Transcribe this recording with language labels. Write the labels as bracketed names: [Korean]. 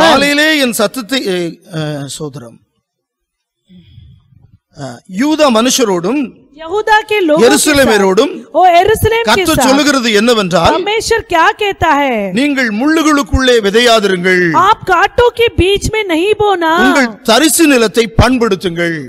[Tamil] காலையிலே என் சத்தத்தை சோதரம் யூதா மனுஷரோடும் [Hindi] यहूदा के लोगों [Tamil] எருசலேமரோடும் [Hindi] ओ यरूशलेम के [Tamil] கர்த்தர் [Hindi] साथ [Tamil] சொல்லுகிறது என்னவென்றால் [Hindi] परमेश्वर क्या कहता है? [Tamil] நீங்கள் முள்ளுகளுக்குள்ளே விதையாதிருங்கள், [Hindi] आप कांटों के बीच में नहीं बोना, [Tamil] உங்கள் தரிசு நிலத்தை பண்படுத்துங்கள்.